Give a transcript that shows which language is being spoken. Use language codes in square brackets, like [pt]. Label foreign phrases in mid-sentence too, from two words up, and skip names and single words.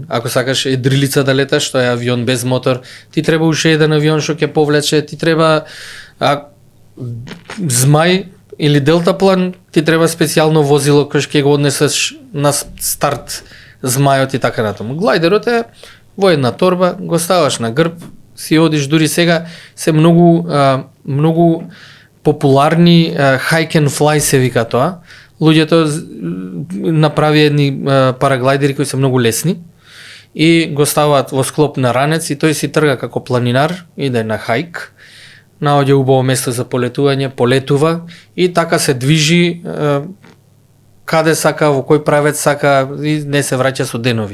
[mk] Ако сакаш едрилица да леташ, тоа е авион без мотор, ти треба уште еден авион што ќе повлече, ти треба змај или делтаплан, ти треба специјално возило кој ќе го однесеш на старт змајот и така натаму. Глајдерот е во една торба, го ставаш на грб, си одиш, дури сега се многу популарни [en] hike and fly [mk] се вика тоа. Луѓето направи едни параглайдери кои се многу лесни и го ставаат во склоп на ранец и тој си трга како планинар, иде на хајк, наоѓа убаво место за полетување, полетува и така се движи каде сака, во кој правец сака и не се враќа со денови.